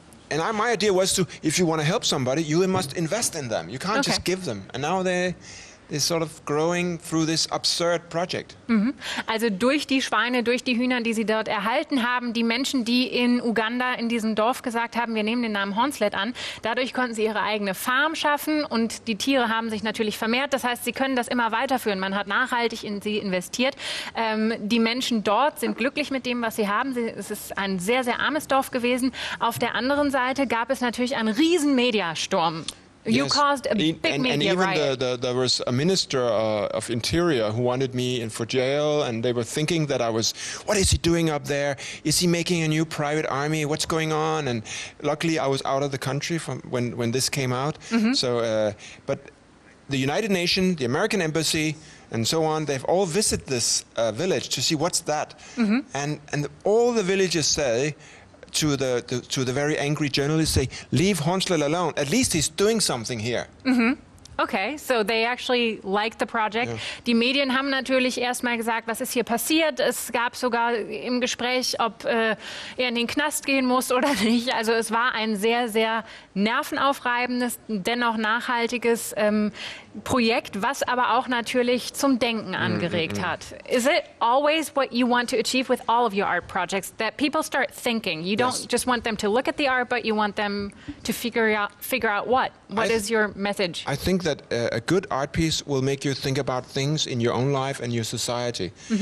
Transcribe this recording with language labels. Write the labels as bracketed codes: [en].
[en] My idea was to, if you want to help somebody, you must invest in them. You can't just give them. And now they're sort of growing through this absurd project. [de] Also durch die Schweine, durch die Hühner, die sie dort erhalten haben, die Menschen, die in Uganda in diesem Dorf gesagt haben, wir nehmen den Namen Hornsleth an, dadurch konnten sie ihre eigene Farm schaffen und die Tiere haben sich natürlich vermehrt. Das heißt, sie können das immer weiterführen. Man hat nachhaltig in sie investiert. Die Menschen dort sind glücklich mit dem, was sie haben. Es ist ein sehr, sehr armes Dorf gewesen. Auf der anderen Seite gab es natürlich einen riesen Mediasturm. [en] You caused a big media riot. There was a minister of interior who wanted me in for jail, and they were thinking that what is he doing up there? Is he making a new private army? What's going on? And luckily I was out of the country from when this came out. So, but the United Nations, the American Embassy, and so on, they've all visited this village to see what's that. And all the villagers say, to the very angry journalists, say, leave Hornsleth alone. At least he's doing something here. Okay, so they actually liked the project. [de] Ja. Die Medien haben natürlich erstmal gesagt, was ist hier passiert. Es gab sogar im Gespräch, ob er in den Knast gehen muss oder nicht. Also es war ein sehr, sehr nervenaufreibendes, dennoch nachhaltiges Projekt, was aber auch natürlich zum Denken angeregt hat. [en] Is it always what you want to achieve with all of your art projects, that people start thinking? You don't just want them to look at the art, but you want them to figure out what? What is your message? I think that a good art piece will make you think about things in your own life and your society.